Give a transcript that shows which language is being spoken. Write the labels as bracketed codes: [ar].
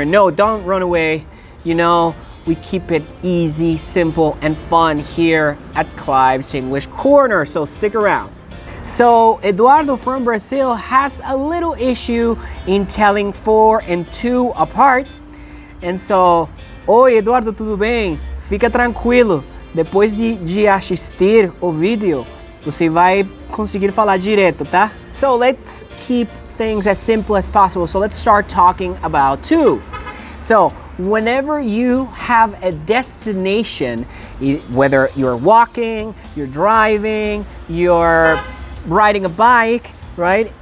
[en] And no, don't run away. You know, we keep it easy, simple, and fun here at Clive's English Corner. So stick around. So Eduardo from Brazil has a little issue in telling 4 and 2 apart. And so, [pt] oi Eduardo, tudo bem? Fica tranquilo. Depois de assistir o vídeo, você vai conseguir falar direto, tá? [en] So let's keep things as simple as possible. So let's start talking about 2. So whenever you have a destination, whether you're walking, you're driving, you're riding a bike, right?